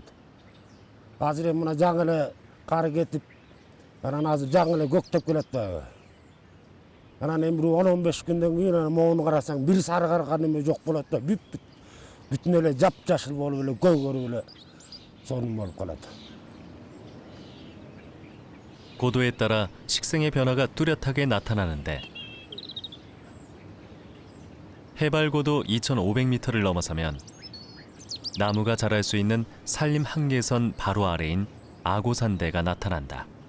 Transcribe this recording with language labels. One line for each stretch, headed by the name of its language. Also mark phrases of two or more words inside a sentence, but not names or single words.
Kyrgyz: Азыр эми мына жаңы эле кар кетип, анан азыр жаңы эле көктөп келет баягы. Анан эми 10-15 күндөн кийин могуну карасаң бир сарыгарган эме жок болот да. Бүтүн эле жапжашыл болуп эле көгөрүп эле сонун болуп калат.
Korean: 고도에 따라 식생의 변화가 뚜렷하게 나타나는데 해발 고도 2,500m를 넘어서면 나무가 자랄 수 있는 산림 한계선 바로 아래인 아고산대가 나타난다.